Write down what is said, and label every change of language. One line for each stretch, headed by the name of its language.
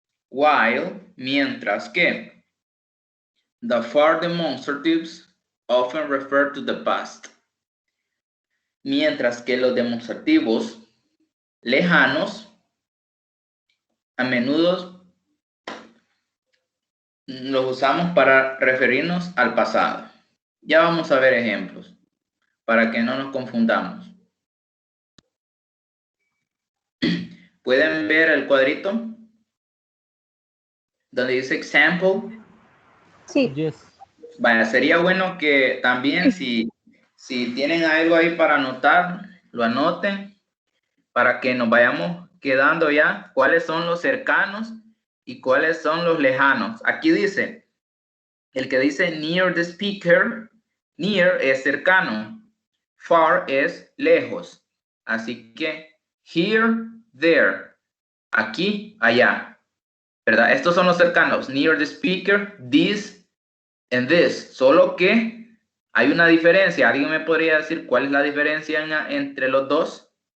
English: While,
Spanish: mientras que,
English: the far demonstratives often refer to the past.
Spanish: Mientras que los demostrativos lejanos a menudo los usamos para referirnos al pasado. Ya vamos a ver ejemplos para que no nos confundamos. ¿Pueden ver el cuadrito donde dice example? Sí.
English: Yes.
Spanish: Vaya, sería bueno que también si tienen algo ahí para anotar, lo anoten para que nos vayamos quedando ya cuáles son los cercanos y cuáles son los lejanos. Aquí dice, el que dice
English: near the speaker,
Spanish: near es cercano, far es lejos. Así que here, there, aquí, allá, ¿verdad? Estos son los cercanos,
English: near the speaker, this and this.
Spanish: Solo que hay una diferencia. ¿Alguien me podría decir cuál es la diferencia entre los dos?